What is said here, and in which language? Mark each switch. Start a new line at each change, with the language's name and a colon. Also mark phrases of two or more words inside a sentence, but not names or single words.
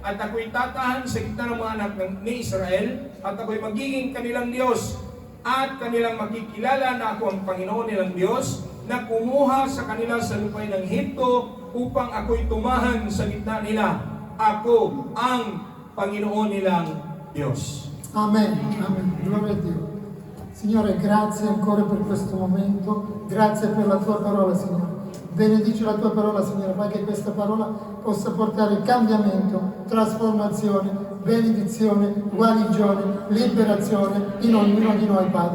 Filipino: At ako'y tatahan sa gitna ng mga anak ni Israel, at ako'y magiging kanilang Diyos, at kanilang makikilala na ako ang Panginoon nilang Diyos, na kumuha sa kanila sa lupay ng Ehipto upang ako'y tumahan sa gitna nila. Ako ang Panginoon nilang Diyos.
Italian: Amen, amen, gloria a Dio. Signore, grazie ancora per questo momento, grazie per la tua parola, Signore. Benedici la tua parola, Signore, fai che questa parola possa portare cambiamento, trasformazione, benedizione, guarigione, liberazione in ognuno di noi, Padre.